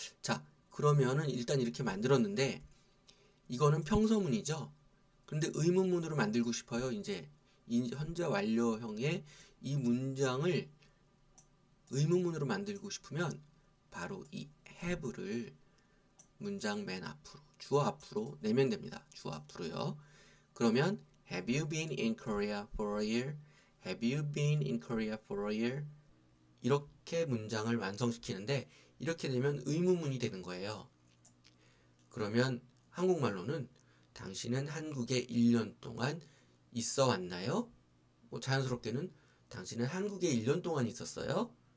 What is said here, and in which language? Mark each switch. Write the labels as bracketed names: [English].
[Korean] 자, 그러면은 일단 이렇게 만들었는데 이거는 평서문이죠. 근데 의문문으로 만들고 싶어요. 이제 현재 완료형의 이 문장을 의문문으로 만들고 싶으면 바로 이 have를 문장 맨 앞으로, 주어 앞으로 내면 됩니다. 주어 앞으로요. 그러면 [English] Have you been in Korea for a year? Have you been in Korea for a year? [Korean] 이렇게 문장을 완성시키는데 이렇게 되면 의문문이 되는 거예요. 그러면 한국말로는 당신은 한국에 1년 동안 있어 왔나요? 자연스럽게는 당신은 한국에 1년 동안 있었어요?